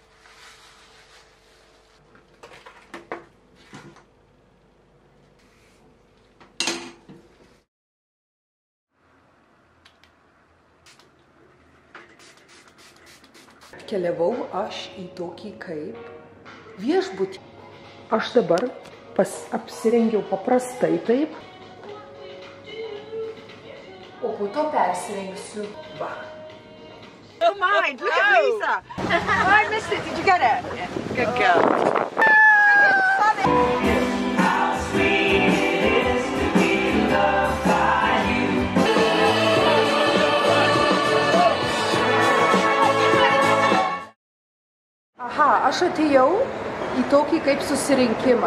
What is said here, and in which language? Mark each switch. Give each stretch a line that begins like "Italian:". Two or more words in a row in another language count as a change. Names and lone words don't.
Lithuanian: Keliavau aš į tokį kaip viešbutį. Aš dabar apsirengiau paprastai taip, o po to persirengsiu. Va.
English: Don't mind, look at Lisa. Oh, I missed it, did you get it? Yeah. Good girl.
Lithuanian: Aha, aš atėjau į tokį kaip susirinkimą.